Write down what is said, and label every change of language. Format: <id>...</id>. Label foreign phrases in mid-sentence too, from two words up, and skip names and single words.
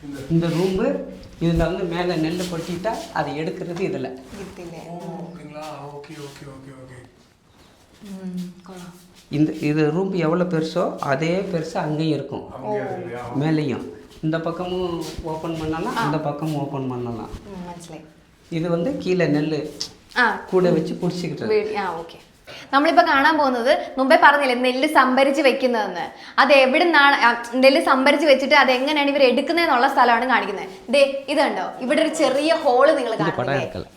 <ta>இந்த ரூமு இதில் வந்து மேலே நெல் கொட்டிட்டா அது எடுக்கிறது இதில். இது ரூம் எவ்வளோ பெருசோ அதே பெருசு அங்கேயும் இருக்கும், மேலேயும். இந்த பக்கமும் ஓப்பன் பண்ணலாம், அந்த பக்கமும் ஓப்பன் பண்ணலாம்.</ta> <ml>ഇത് വന്ന് കീഴെ നെല്ല് കൂടെ വെച്ച് കുടിച്ചിട്ട്. ഓക്കെ. നമ്മളിപ്പോൾ കാണാൻ പോകുന്നത് മുമ്പേ പറഞ്ഞില്ലേ നെല്ല് സംഭരിച്ച് വെക്കുന്നതെന്ന്. അത് എവിടെ നിന്നാണ് നെല്ല് സംഭരിച്ച് വെച്ചിട്ട് അത് എങ്ങനെയാണ് ഇവർ എടുക്കുന്നതെന്നുള്ള സ്ഥലമാണ് കാണിക്കുന്നത്. ദേ ഇത് കണ്ടോ, ഇവിടെ ഒരു ചെറിയ ഹോള് നിങ്ങൾ കാണുന്നില്ലേ?</ml>